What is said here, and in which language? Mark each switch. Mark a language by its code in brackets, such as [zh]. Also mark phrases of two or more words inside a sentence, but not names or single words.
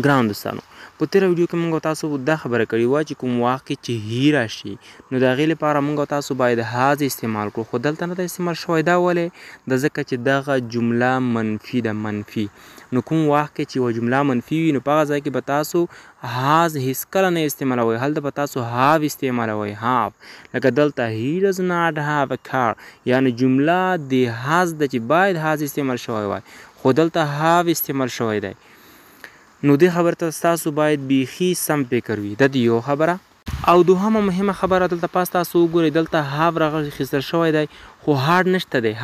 [ps] ګران دوستانو په تېره ویډیو کې موږ تاسو دا خبره کړې وه چې کوم وخت کې چې هی راشي نو د هغې لپاره موږ تاسو باید هاز استعمال کړو، خو دلته نه ده استعمال شوی. دا ولې؟ د ځکه چې دغه جمله منفي ده، منفي. نو کوم وخت کې چې یوه جمله منفي وي نو په هغه ځای کې به تاسو هاز هېڅکله نه استعمالوئ، هلته به تاسو هاو استعمالوئ، هاو. لکه دلته [en] he does not have a car، [ps] یعنې جمله د هاز ده چې باید هاز استعمال شوی وای، خو دلته هاو استعمال شوی دی. نو دې خبرې ته ستاسو باید بیخي سم فکر وي. دا د یو خبره. او دوهمه مهمه خبره دلته پاس تاسو وګورئ دلته هاو راخیستل شوی دی خو هاډ نشته دی.